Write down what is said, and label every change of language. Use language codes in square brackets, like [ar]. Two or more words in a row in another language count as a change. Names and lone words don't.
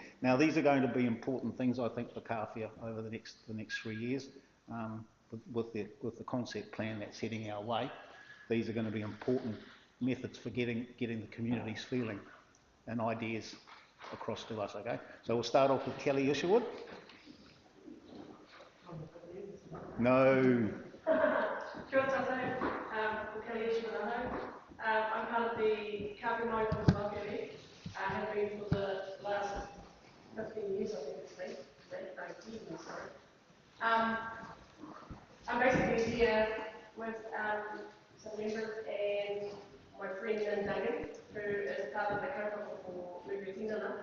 [en] Now these are going to be important things, I think, for Kāwhia over the next 3 years. With the concept plan that's heading our way, these are going to be important methods for getting the community's feeling and ideas across to us. Okay, so we'll start off with Kelly Isherwood. No. [mi] Kia ora tātou, Kelly Isherwood anō. [en] I'm part of the Kāwhia Mobile Market. I have been for the last 15 years, I think it's been, 18 sorry. I'm basically here with some members and my friend David, who is part of the kaupapa for Movie Tindana.